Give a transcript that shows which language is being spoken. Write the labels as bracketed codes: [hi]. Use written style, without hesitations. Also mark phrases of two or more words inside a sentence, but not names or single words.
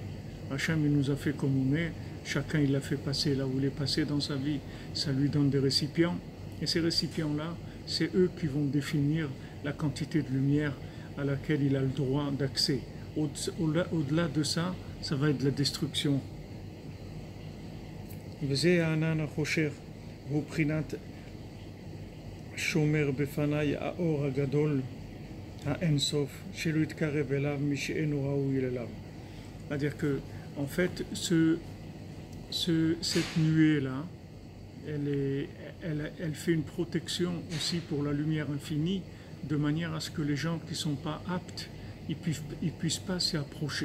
[fr] Hachem, il nous a fait comme on est. Chacun, il l'a fait passer là où il est passé dans sa vie. Ça lui donne des récipients. Et ces récipients-là, c'est eux qui vont définir la quantité de lumière à laquelle il a le droit d'accès. Au-delà de ça, ça va être de la destruction. [he] שומר בפני האור הגדול האין סוף שלא יתקרב אליו מי שאינו ראוי אליו. [fr] C'est-à-dire que, en fait, cette nuée-là, elle fait une protection aussi pour la lumière infinie, de manière à ce que les gens qui ne sont pas aptes, ils puissent pas s'y approcher.